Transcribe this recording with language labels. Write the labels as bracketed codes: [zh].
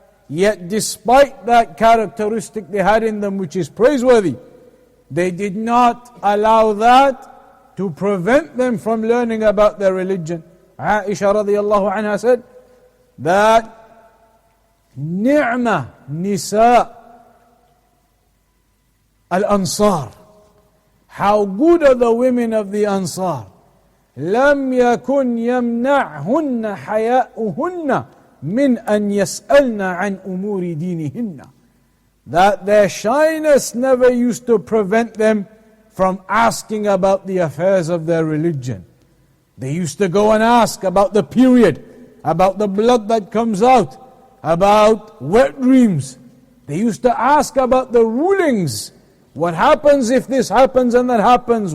[en] Yet despite that characteristic they had in them, which is praiseworthy, they did not allow that to prevent them from learning about their religion. Aisha radiallahu anha said that [ar] ni'ma nisa al-ansar, [en] how good are the women of the Ansar. [ar] لم يكن يمنعهن حياؤهن من أن يسألن عن أمور دينهن. [en] That their shyness never used to prevent them from asking about the affairs of their religion. They used to go and ask about the period, about the blood that comes out, about wet dreams. They used to ask about the rulings. What happens if this happens and that happens?